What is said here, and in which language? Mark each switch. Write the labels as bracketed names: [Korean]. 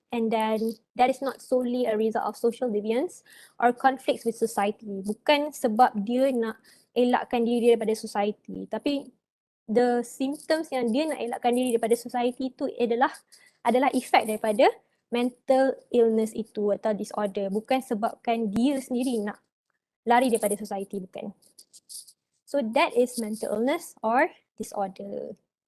[English] And then that is not solely a result of social deviance or conflicts with society. [Malay] Bukan sebab dia nak elakkan diri daripada society, tapi [English] the symptoms [Malay] yang dia nak elakkan diri daripada society itu adalah efek daripada mental illness itu atau disorder. Bukan sebabkan dia sendiri nak lari daripada society, bukan. [English] So that is mental illness or disorder.